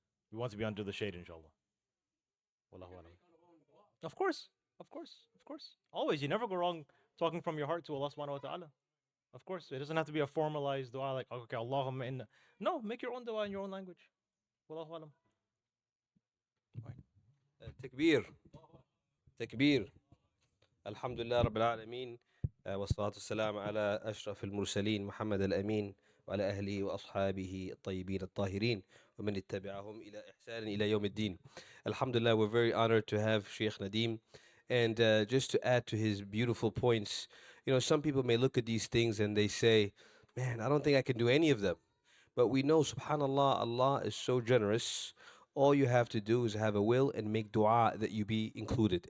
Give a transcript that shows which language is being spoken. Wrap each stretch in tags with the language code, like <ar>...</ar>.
<en>We want to be under the shade, inshallah. Wallahu alam. Of course. Always, you never go wrong talking from your heart to Allah subhanahu wa ta'ala. Of course, it doesn't have to be a formalized dua like, okay, Allahumma inna. No, make your own dua in your own language. Wallahu alam.</en> <ar>تكبير تكبير الحمد لله رب العالمين والصلاة والسلام على أشرف المرسلين محمد الأمين وعلى أهله وأصحابه الطيبين الطاهرين ومن اتبعهم إلى إحسان إلى يوم الدين.</ar> <en>Alhamdulillah, we're very honored to have Sheikh Nadeem. And just to add to his beautiful points, you know, some people may look at these things and they say, man, I don't think I can do any of them. But we know, subhanAllah, Allah is so generous. All you have to do is have a will and make dua that you be included.</en>